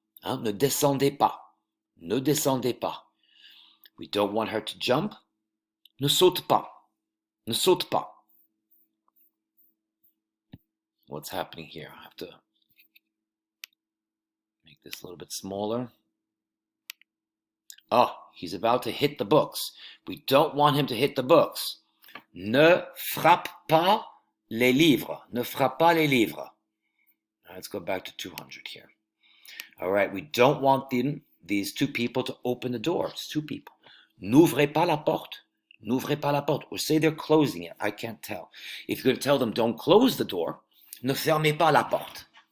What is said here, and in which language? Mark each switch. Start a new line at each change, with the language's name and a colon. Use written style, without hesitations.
French: Ne descendez pas. Ne descendez pas.
English: We don't want her to jump.
French: Ne saute pas. Ne saute pas.
English: What's happening here? I have to make this a little bit smaller. Oh, he's about to hit the books. We don't want him to hit the books.
French: Ne frappe pas les livres. Ne frappe pas les livres.
English: Let's go back to 200 here. All right, we don't want these two people to open the door. It's two people.
French: N'ouvrez pas la porte. N'ouvrez pas la porte.
English: Or say they're closing it. I can't tell. If you're going to tell them don't close the door,
French: ne fermez pas la porte.